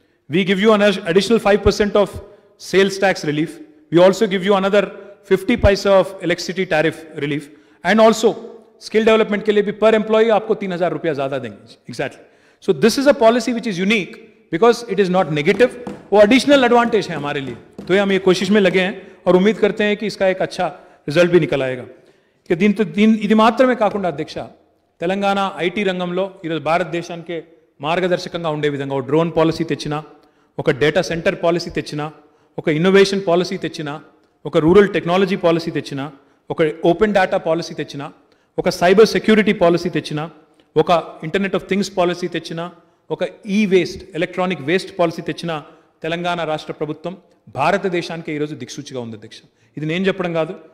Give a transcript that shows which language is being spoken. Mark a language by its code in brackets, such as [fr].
[en] We give you an additional 5% of sales tax relief. We also give you another 50 paisa of electricity tariff relief. And also, skill development [hi] के लिए भी [en] per employee [hi] आपको 3,000 रुपया ज़्यादा देंगे. [en] Exactly. So this is a policy which is unique because it is not negative. [hi] वो additional advantage है हमारे लिए. तो हम ये कोशिश में लगे हैं और उम्मीद करते हैं कि इसका एक अच्छा रिजल्ट भी निकल आएगा. कि [te] ఇది మాత్రమే కాకుండా అధ్యక్ష, తెలంగాణ ఐటీ రంగంలో ఈరోజు భారతదేశానికి మార్గదర్శకంగా ఉండే విధంగా ఒక డ్రోన్ పాలసీ తెచ్చినా, ఒక డేటా సెంటర్ పాలసీ తెచ్చినా, ఒక ఇన్నోవేషన్ పాలసీ తెచ్చినా, ఒక రూరల్ టెక్నాలజీ పాలసీ తెచ్చినా, ఒక ఓపెన్ డేటా పాలసీ తెచ్చినా, ఒక సైబర్ సెక్యూరిటీ పాలసీ తెచ్చినా, ఒక ఇంటర్నెట్ ఆఫ్ థింగ్స్ పాలసీ తెచ్చినా, ఒక వేస్ట్ ఎలక్ట్రానిక్ వేస్ట్ పాలసీ తెచ్చినా తెలంగాణ రాష్ట్ర ప్రభుత్వం భారతదేశానికి ఈరోజు దిక్సూచిగా ఉంది అధ్యక్ష. ఇది నేను చెప్పడం కాదు.